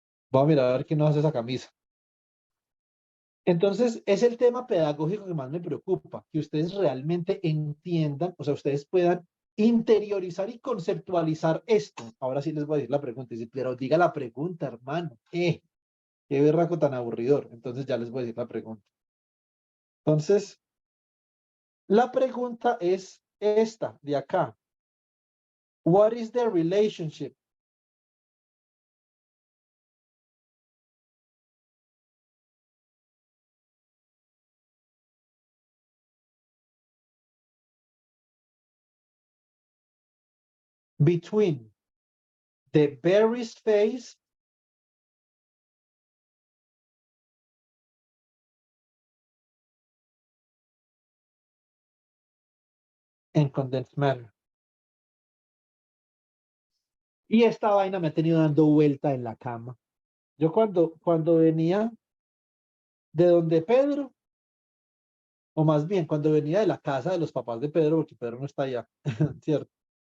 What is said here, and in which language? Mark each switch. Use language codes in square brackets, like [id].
[es] Voy a mirar a ver quién nos hace esa camisa. Entonces, es el tema pedagógico que más me preocupa, que ustedes realmente entiendan, o sea, ustedes puedan interiorizar y conceptualizar esto. Ahora sí les voy a decir la pregunta, dice, pero diga la pregunta, hermano. Qué berraco tan aburridor. Entonces ya les voy a decir la pregunta. Entonces, la pregunta es esta, de acá. [en] What is the relationship between the Berry's phase and condensed matter? [es] Y esta vaina me ha tenido dando vuelta en la cama. Yo cuando venía de donde Pedro, o más bien cuando venía de la casa de los papás de Pedro, porque Pedro no está allá, ¿cierto?